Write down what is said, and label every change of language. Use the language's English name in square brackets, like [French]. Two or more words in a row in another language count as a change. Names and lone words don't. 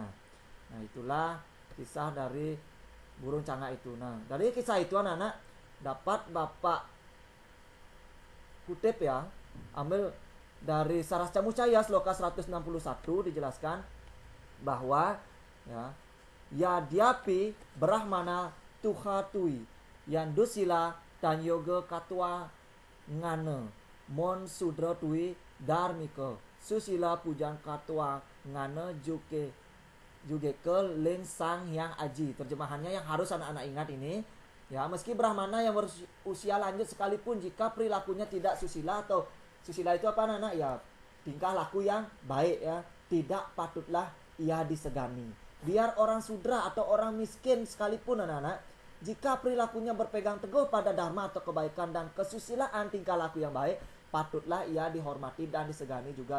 [Indonesian] Nah, itulah kisah dari burung cangak itu. Nah, dari kisah itu anak-anak dapat Bapak kutip ya, ambil dari Saras Camucaya sloka 161 dijelaskan bahwa ya [Kawi] Yadyapi Brahmana Tuhatui Yandusila dan yoga katwa ngane mon sudra tui dharmika susila pujan katwa ngane juke ke len sang yang aji. [Indonesian] Terjemahannya yang harus anak-anak ingat ini ya, meski Brahmana yang berusia lanjut sekalipun, jika perilakunya tidak susila, atau susila itu apa anak-anak ya, tingkah laku yang baik ya, tidak patutlah ia disegani. Biar orang sudra atau orang miskin sekalipun anak-anak, jika perilakunya berpegang teguh pada dharma atau kebaikan dan kesusilaan tingkah laku yang baik, patutlah ia dihormati dan disegani juga.